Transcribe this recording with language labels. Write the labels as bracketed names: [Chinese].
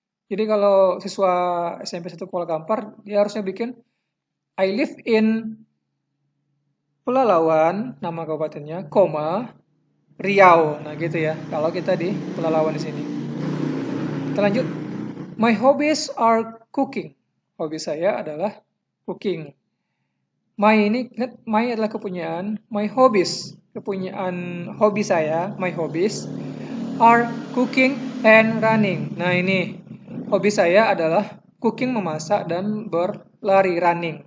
[Indonesian] Jadi kalau siswa SMP 1 Kuala Kampar, dia harusnya bikin [English] I live in [Indonesian] Pelalawan, nama kabupatennya, koma, Riau. Nah gitu ya, kalau kita di Pelalawan di sini. Kita lanjut. [English] My hobbies are cooking. [Indonesian] Hobi saya adalah [English] cooking. [Indonesian] My ini, ingat, my adalah kepunyaan. [English] My hobbies, [Indonesian] kepunyaan hobi saya, [English] my hobbies, are cooking and running. [Indonesian] Nah ini, hobi saya adalah [English] cooking [Indonesian] memasak dan berlari [English] running.